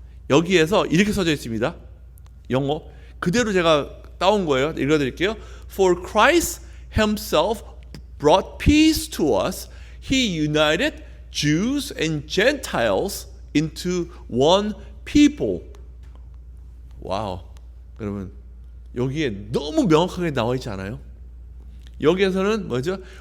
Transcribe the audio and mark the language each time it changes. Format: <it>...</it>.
<ko>여기에서 이렇게 써져 있습니다. 영어 그대로 제가 따온 거예요. 읽어드릴게요.</ko> <en>For Christ Himself brought peace to us. He united Jews and Gentiles into one people.</en> <ko>와우. 여러분, 여기에 너무 명확하게 나와 있지 않아요? 여기에서는 뭐죠?</ko>